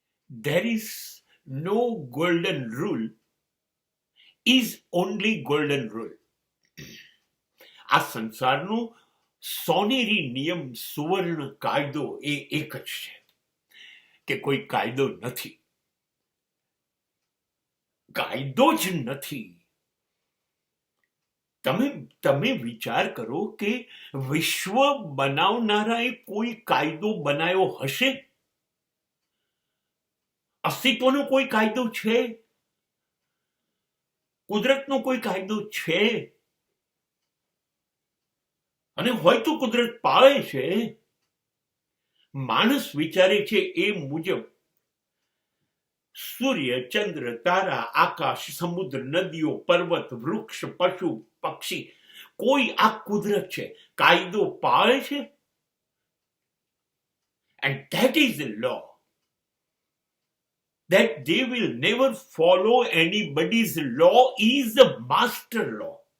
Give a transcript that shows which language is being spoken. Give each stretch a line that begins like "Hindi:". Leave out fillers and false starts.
English: there is no golden rule is only golden rule.
Gujarati: આ સંસારનો સોનેરી નિયમ, સુવર્ણ કાયદો એ એક જ છે કે કોઈ કાયદો નથી, કાયદો જ નથી. તમે વિચાર કરો કે વિશ્વ બનાવનારાએ કોઈ કાયદો બનાવ્યો હશે? અસ્તિત્વનો કોઈ કાયદો છે? કુદરતનો કોઈ કાયદો છે? અને હોય તો કુદરત પાળે છે. માણસ વિચારે છે એ મુજબ સૂર્ય, ચંદ્ર, તારા, આકાશ, સમુદ્ર, નદીઓ, પર્વત, વૃક્ષ, પશુ, પક્ષી, કોઈ આ કુદરત છે, કાયદો પાળે છે.
English: And that is the law. That they will never follow anybody's law is the master law.